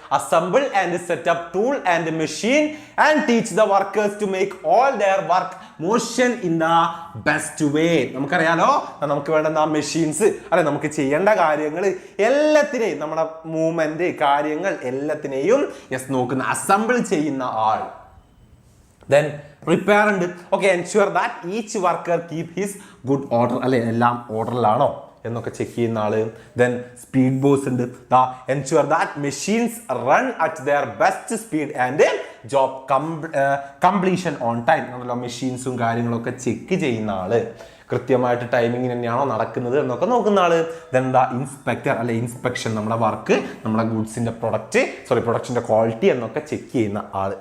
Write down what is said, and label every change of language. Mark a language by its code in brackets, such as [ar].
[en] Assemble and setup tool and machine and teach the workers to make all their work motion in the best way. [ml] നമുക്കറിയാലോ, നമുക്ക് വേണ്ട machines, അല്ലെ? നമുക്ക് ചെയ്യേണ്ട കാര്യങ്ങൾ എല്ലാത്തിനെയും, നമ്മുടെ മൂവ്മെന്റ് കാര്യങ്ങൾ എല്ലാത്തിനെയും നോക്കുന്ന, അസംബിൾ ചെയ്യുന്ന ആൾ. [en] Then prepare ഉണ്ട്. Okay, ensure that each worker keep his good order, അല്ലെ? [ml] എല്ലാം ഓർഡറിലാണോ എന്നൊക്കെ ചെക്ക് ചെയ്യുന്ന ആള്. [en] Then speed boss ഉണ്ട്. Ensure that machines run at their best speed and job completion on time. [ml] ആണല്ലോ, മെഷീൻസും കാര്യങ്ങളൊക്കെ ചെക്ക് ചെയ്യുന്ന ആള്. കൃത്യമായിട്ട് ടൈമിങ്ങിന് തന്നെയാണോ നടക്കുന്നത് എന്നൊക്കെ നോക്കുന്ന ആള്. Then ഇൻസ്പെക്ടർ, അല്ലെ? ഇൻസ്പെക്ഷൻ, നമ്മുടെ വർക്ക്, നമ്മുടെ ഗുഡ്സിന്റെ പ്രൊഡക്ഷന്റെ ക്വാളിറ്റി എന്നൊക്കെ ചെക്ക് ചെയ്യുന്ന ആള്.